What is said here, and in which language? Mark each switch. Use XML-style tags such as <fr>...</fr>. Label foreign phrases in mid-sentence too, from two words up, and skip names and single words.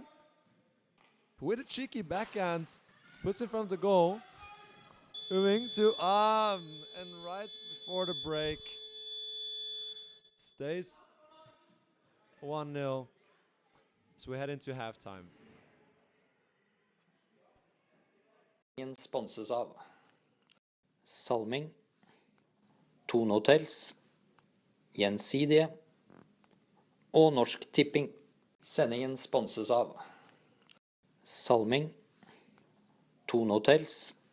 <en>With a cheeky backhand. Puts in front of the goal. Uving to and right before the break. Stays 1-0. So we head into halftime.</en> <no>Sponses av Salming, Tone Hotels, Gjensidige og Norsk Tipping. Sendingen sponses av Salming, Tone Hotels,</no>